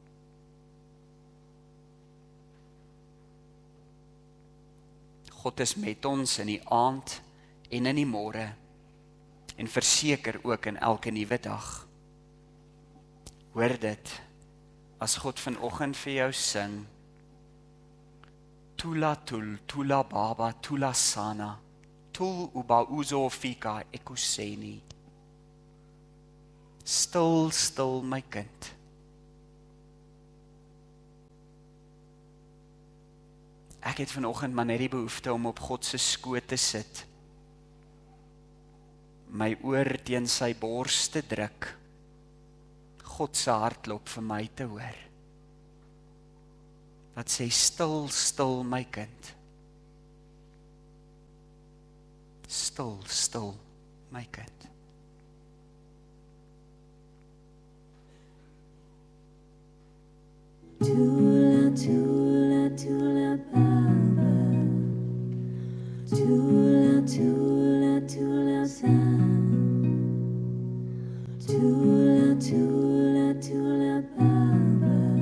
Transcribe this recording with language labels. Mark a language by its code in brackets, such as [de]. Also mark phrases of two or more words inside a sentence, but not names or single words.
[af] God is met ons in die aand en in die môre, en verseker ook in elke nuwe dag. Hoor dit, as God vanoggend vir jou sing, [zu] Tula tul, tula baba, tula sana, tul uba uzo fika ekuseni. [af] Stil, stil my kind. Ek het vanoggend maar net die behoefte om op God se skoot te sit, my oor teen sy bors te druk, God se hartklop vir my te hoor. Wat sê, stil, stil my kind. Stil, stil my kind. [zu] Tula, tula, tula, baba. Tula, tula, tula, san. Tula, tula, tula, baba.